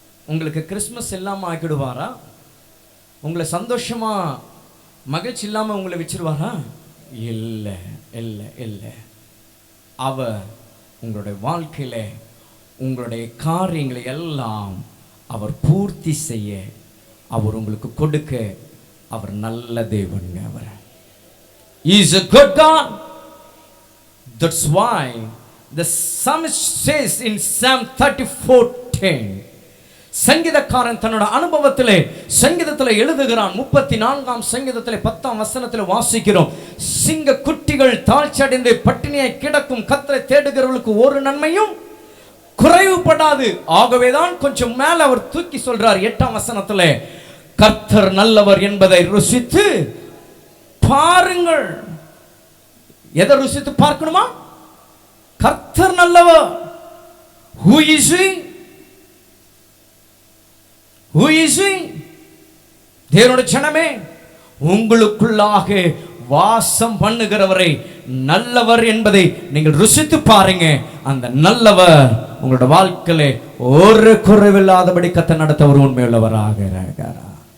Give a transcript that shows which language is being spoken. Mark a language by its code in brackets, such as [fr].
[ta] உங்களுக்கு கிறிஸ்மஸ் இல்லாமல் ஆக்கிடுவாரா? உங்களை சந்தோஷமா மகிழ்ச்சி இல்லாமல் உங்களை வச்சிருவாரா? இல்லை இல்லை இல்லை. அவர் உங்களுடைய வாழ்க்கையில உங்களுடைய காரியங்களை எல்லாம் அவர் பூர்த்தி செய்ய, அவர் உங்களுக்கு கொடுக்க அவர் நல்ல தேவனுங்க. [en] அவர் is a good God. That's why the psalmist says in Psalm 34:10, [ta] சங்கீதக்காரன் தன்னோட அனுபவத்திலே சங்கீதத்தில் எழுதுகிறான். 34ஆம் சங்கீதத்திலே 10ஆம் வசனத்தில் வாசிக்கிறோம், சிங்க குட்டிகள் தாழ்ச்சியடைந்து பட்டினியாய் கிடக்கும், கர்த்தரை தேடுகிறவர்களுக்கு ஒரு நன்மையும் குறைவுபடாது. ஆகவேதான் கொஞ்சம் மேல அவர் தூக்கி சொல்றார் 8ஆம் வசனத்திலே, கர்த்தர் நல்லவர் என்பதை ருசித்து பாருங்கள். எதை ருசித்து பார்க்கணுமா? கர்த்தர் நல்லவர். [en] Who is he? Who is he? [ta] தேவனுடைய ஜனமே, உங்களுக்குள்ளாக வாசம் பண்ணுகிறவரை நல்லவர் என்பதை நீங்கள் ருசித்து பாருங்க. அந்த நல்லவர் உங்களோட வாழ்க்கையில ஒரு குறைவில்லாதபடி கத்த நடத்த ஒரு உண்மையுள்ளவராக இருக்கிறார்.